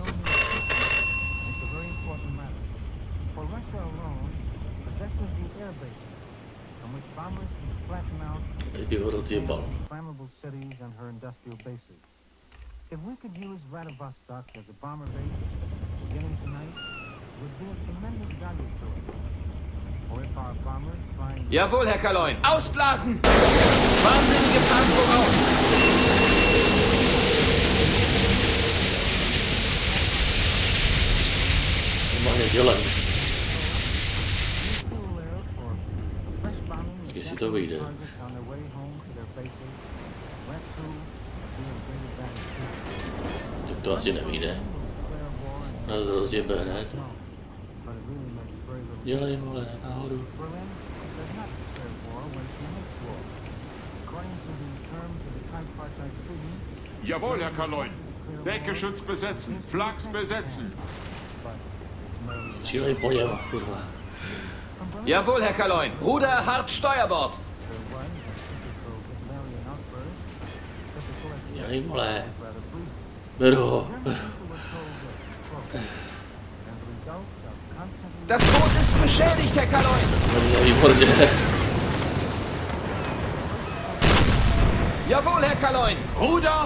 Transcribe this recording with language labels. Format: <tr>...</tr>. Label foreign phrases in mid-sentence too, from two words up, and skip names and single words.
<en>It's a very important matter. For Russia alone possesses the air bases from which bombers can flatten out flammable cities and her industrial bases. If we could use Vladivostok as a bomber base beginning tonight, it would be of tremendous value to us. Or if our bombers flying...</en> <de>Jawohl, Herr Kaloin. Ausblasen! Wahnsinnige Fahrt voraus!</de> <cs>Jestli to vyjde. Tak to asi nevyjde. Nás rozděbe hned. Dělej, vole, nahoru.</cs> <de>Jawohl, Herr Kaloin. Deckenschutz besetzen. Flachs besetzen.</de> <cs>Střílej po něm, kurva.</cs> <de>Jawohl, Herr Kaloin. Ruder hart Steuerbord.</de> <cs>Dělej, vole. Beru ho.</cs> <de>Das Boot ist beschädigt, Herr Kaloin.</de> <cs>Výborně.</cs> <de>Jawohl, Herr Kaloin. Ruder</de>